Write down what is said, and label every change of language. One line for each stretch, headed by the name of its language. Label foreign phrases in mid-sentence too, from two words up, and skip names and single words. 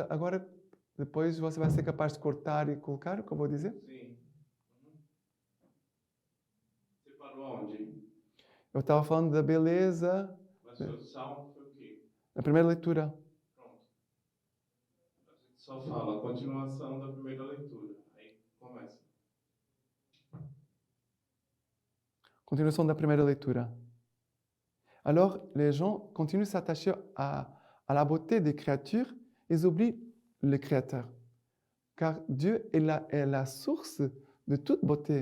Portuguese: Agora, depois você vai ser capaz de cortar e colocar o que eu vou dizer? Sim. Separou falando onde? Eu estava falando da beleza, Mas foi o salmo, foi o quê? na primeira leitura. Pronto. A gente só fala a continuação da primeira leitura. Aí começa.
French: Continuation de la première lecture. Alors, les gens continuent de s'attacher à la beauté des créatures, ils oublient le Créateur. Car Dieu est la source de toute beauté.